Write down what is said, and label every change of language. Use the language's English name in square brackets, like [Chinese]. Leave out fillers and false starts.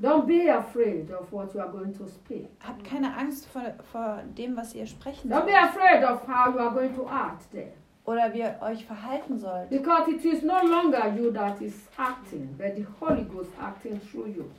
[English] Don't be afraid of what you are going to speak. [German] Habt keine Angst vor dem, was ihr sprechen sollt. [English] Don't be afraid of how you are going to act there. [German] Oder wie ihr euch verhalten sollt. [English] Because it is no longer you that is acting, but the Holy Ghost acting through you.